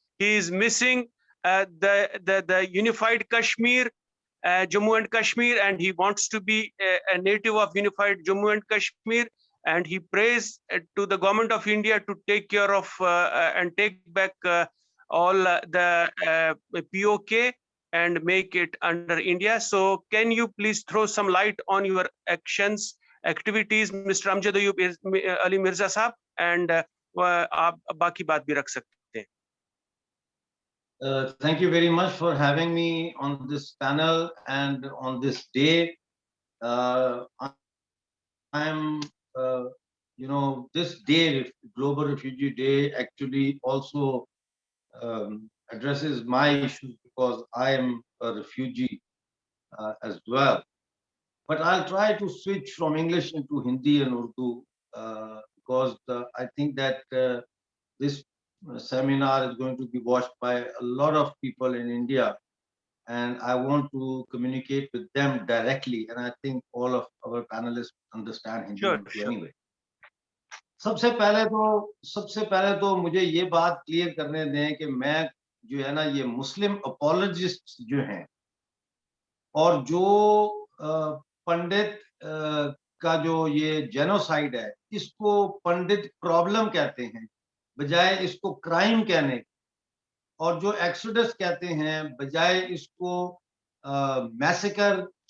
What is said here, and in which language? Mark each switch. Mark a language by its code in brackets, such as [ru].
[en] He is missing the unified Kashmir, Jammu and Kashmir, and he wants to be a native of unified Jammu and Kashmir. And he prays to the government of India to take care of and take back all the POK and make it under India. So can you please throw some light on your actions, activities, Mr. [hi] Amjad Ayub Ali Mirza Sahab, and आप बाकी बात भी रख सकते हैं। [en] Thank you very much for having me on this panel and on this day. I'm, this day, Global Refugee Day, actually also addresses my issues because I am a refugee as well. But I'll try to switch from English into Hindi and Urdu because I think that this seminar is going to be watched by a lot of people in India, and I want to communicate with them directly, and I think all of our panelists understand Hindi anyway. [hi] सबसे पहले तो मुझे ये बात clear करने दें कि मैं जो है ना, ये मुस्लिम अपोलॉजिस्ट जो हैं और जो पंडित का जो ये जेनोसाइड है, इसको पंडित प्रॉब्लम कहते हैं बजाय इसको क्राइम कहने, और जो एक्सोडस कहते हैं बजाय इसको मैसेकर